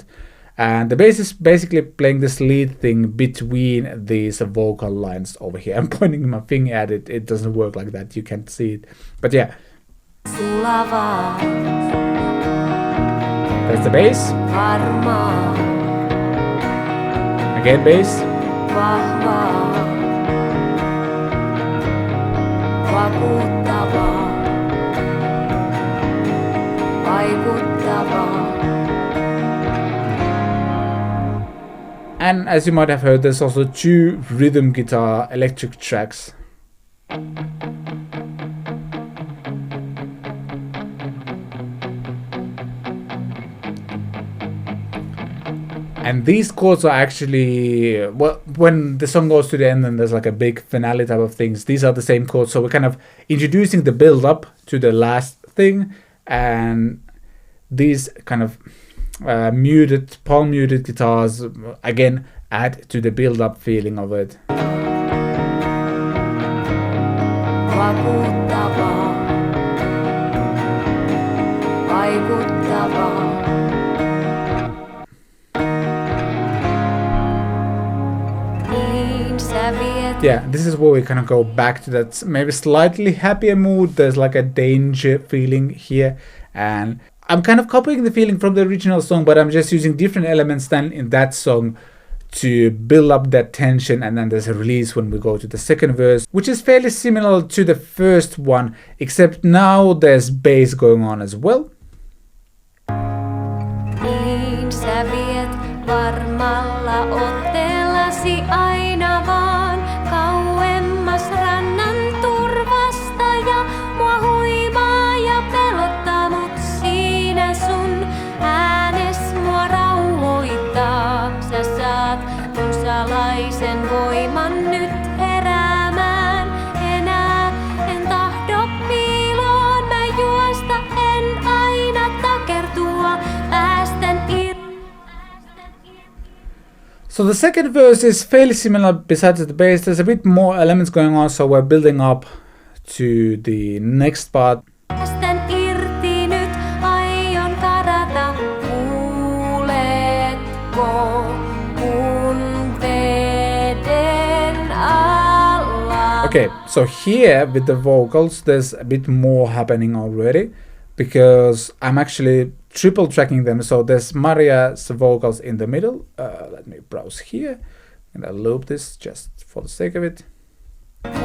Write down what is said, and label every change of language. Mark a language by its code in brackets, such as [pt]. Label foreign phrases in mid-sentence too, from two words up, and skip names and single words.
[en] And the bass is basically playing this lead thing between these vocal lines over here. I'm pointing my finger at it. It doesn't work like that. You can't see it. But yeah. [fi] Sulava, [en] That's the bass. [fi] varma, [en] Again bass. [fi] vahva, vakuuttava, vaikuttava. [en] And as you might have heard, there's also two rhythm guitar electric tracks. And these chords are actually, well, when the song goes to the end and there's like a big finale type of things, these are the same chords. So we're kind of introducing the build up to the last thing, and these kind of muted, palm muted guitars again add to the build up feeling of it. [fi] Vakuuttava, vaikuttava. Niin sä viet [en] Yeah, this is where we kind of go back to that maybe slightly happier mood. There's like a danger feeling here, and I'm kind of copying the feeling from the original song, but I'm just using different elements than in that song to build up that tension. And then there's a release when we go to the second verse, which is fairly similar to the first one, except now there's bass going on as well. [fi] Niin sä viet varmalla otteellasi aina vaan kauemmas rannan turvasta, ja mua huimaa ja pelottaa, mut siinä sun äänes mua rauhoittaa. Sä saat mun salaisen voiman nyt heräämään. Enää en tahdo piiloon mä juosta, en aina takertua, päästän irti. [en] So the second verse is fairly similar besides the bass. There's a bit more elements going on, so we're building up to the next part. [fi] Päästän irti nyt, aion karata. Kuuletko mun veden alla? [en] Okay, so here with the vocals, there's a bit more happening already because I'm actually triple tracking them. So there's Maria's vocals in the middle. Let me browse here and I'll loop this just for the sake of it.